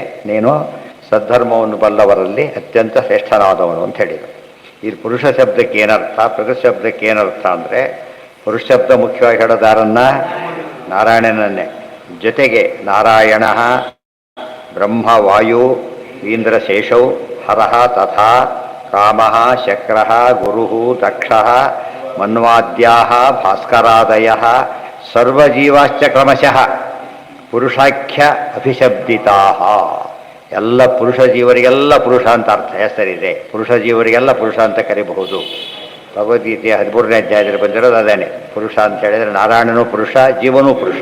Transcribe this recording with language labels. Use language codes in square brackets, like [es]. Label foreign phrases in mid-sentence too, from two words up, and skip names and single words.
[kn] ನೀನು ಸದ್ಧರ್ಮವನ್ನು ಬಲ್ಲವರಲ್ಲಿ ಅತ್ಯಂತ ಶ್ರೇಷ್ಠನಾದವನು ಅಂತ ಹೇಳಿದರು. ಈ ಪುರುಷ ಶಬ್ದಕ್ಕೆ ಏನರ್ಥ, ಪ್ರಕೃತಿ ಶಬ್ದಕ್ಕೆ ಏನರ್ಥ ಅಂದರೆ, ಪುರುಷ ಶಬ್ದ ಮುಖ್ಯವಾಗಿ ಹೇಳೋದಾರನ್ನ ನಾರಾಯಣನನ್ನೇ. [sa] ಜೊತೆಗೆ ನಾರಾಯಣ, ಬ್ರಹ್ಮ, ವಾಯು, ಇಂದ್ರಶೇಷೌ, ಹರಃ ತಥಾ ಕಾಮಃ, ಶಕ್ರಃ, ಗುರುಃ, ದಕ್ಷಃ, ಮನ್ವಾದ್ಯಾಃ, ಭಾಸ್ಕರಾದಯಃ ಸರ್ವಜೀವಾಶ್ಚ ಕ್ರಮಶಃ ಪುರುಷಾಖ್ಯ ಅಭಿಶಬ್ದಿತಾಃ. [kn] ಎಲ್ಲ ಪುರುಷ ಜೀವರಿಗೆಲ್ಲ ಪುರುಷ ಅಂತ ಅರ್ಥ ಹೆಸರಿದೆ. ಪುರುಷ ಜೀವರಿಗೆಲ್ಲ ಪುರುಷ ಅಂತ ಕರಿಬಹುದು. ಭಗವದ್ಗೀತೆಯ 13ನೇ ಅಧ್ಯಾಯದಲ್ಲಿ ಬಂದಿರೋದು ಅದೇನೆ. ಪುರುಷ ಅಂತ ಹೇಳಿದರೆ ನಾರಾಯಣನೂ ಪುರುಷ, ಜೀವನೂ ಪುರುಷ.